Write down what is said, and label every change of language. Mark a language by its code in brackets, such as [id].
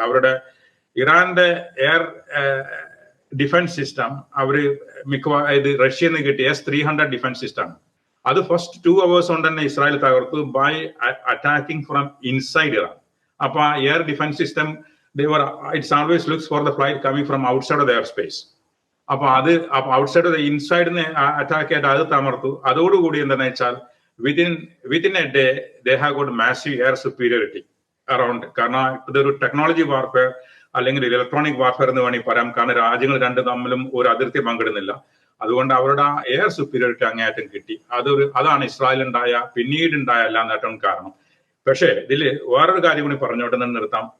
[ml] അവരുടെ ഇറാന്റെ air defence system അവര് ഇത് റഷ്യയിൽ നിന്ന് കിട്ടിയ S-300 ഡിഫൻസ് സിസ്റ്റം. അത് ഫസ്റ്റ് 2 hours കൊണ്ട് തന്നെ ഇസ്രായേൽ തകർത്തു [en] By attacking from inside Iran. [ml] അപ്പൊ ആ [en] Air defence system it's always looks for the flight coming from outside of the air space. [ml] അപ്പൊ ഔട്ട്സൈഡ് ഓഫ് ദ ഇൻസൈഡിന് അറ്റാക്ക് ചെയ്ത് അത് തമർത്തു. അതോടുകൂടി എന്താണെന്ന് വെച്ചാൽ [en] within a day they have got massive air superiority around. [ml] കാരണം ഇതൊരു ടെക്നോളജി വാർഫെയർ അല്ലെങ്കിൽ electronic warfare എന്ന് വേണമെങ്കിൽ പറയാം. കാരണം രാജ്യങ്ങൾ രണ്ടു തമ്മിലും ഒരു അതിർത്തി പങ്കിടുന്നില്ല. അതുകൊണ്ട് അവരുടെ ആ എയർ സുപ്പീരിയോറിറ്റി അങ്ങേയറ്റം കിട്ടി. അതാണ് ഇസ്രായേലുണ്ടായ പിന്നീടുണ്ടായ എല്ലാ നേട്ടവും കാരണം. പക്ഷേ ഇതില് വേറൊരു കാര്യം കൂടി പറഞ്ഞോട്ട് നിർത്താം.